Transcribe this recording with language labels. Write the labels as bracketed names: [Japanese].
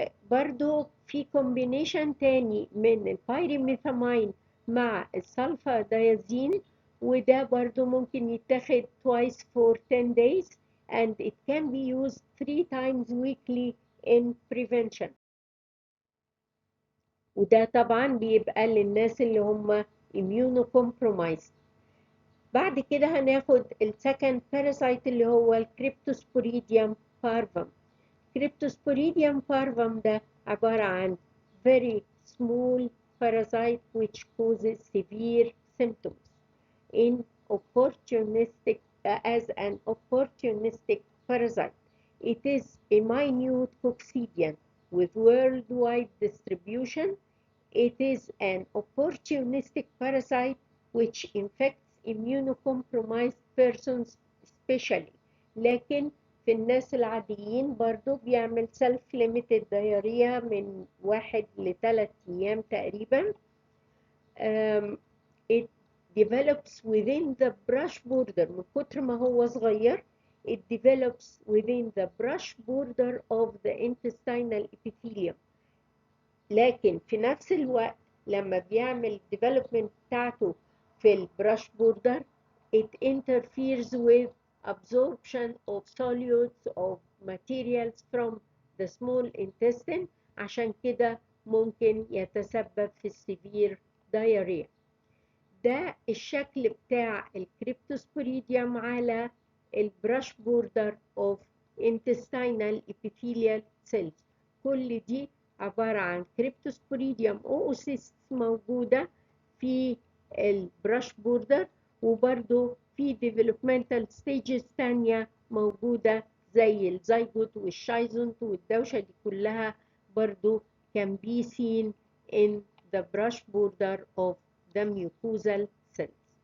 [Arabic] برضو في كومبينيشن تاني من البايريميثامين مع السلفا دايازين، وده برضو ممكن يتاخد [English] twice for 10 days and it can be used 3 times weekly in prevention. [Arabic] وده طبعا بيبقى للناس اللي هم immunocompromised. بعد كده هناخد السكند باراسايت اللي هو الكريبتوسبوريديوم بارفم. كريبتوسبوريديوم بارفم ده عبارة عن [English] very small parasite which causes severe symptoms in opportunistic as an opportunistic parasite. It is a minute coccidian with worldwide distribution. It is an opportunistic parasite which infects immunocompromised persons especially. [Arabic] لكن في الناس العاديين برضو بيعمل [English] self-limited diarrhea [Arabic] من 1 ل 3 أيام تقريبا. [English] It develops within the brush border. [Arabic] من كتر ما هو صغير [English] it develops within the brush border of the intestinal epithelium. [Arabic] لكن في نفس الوقت لما بيعمل [English] development [Arabic] بتاعته في البراش بوردر [English] it interferes with absorption of solutes of materials from the small intestine. [Arabic] عشان كده ممكن يتسبب في السيفير diarrhea. ده الشكل بتاع الكريبتوسبوريديوم على البراش بوردر [English] of intestinal epithelial cells. [Arabic] كل دي عبارة عن كريبتوسبوريديوم اوسيست موجودة في البراش بوردر، وبرضو في [English] developmental stages [Arabic] تانية موجودة زي الزيجوت والشايزونت والدوشة دي كلها برضو [English] can be seen in the brush border of the mucosal cells.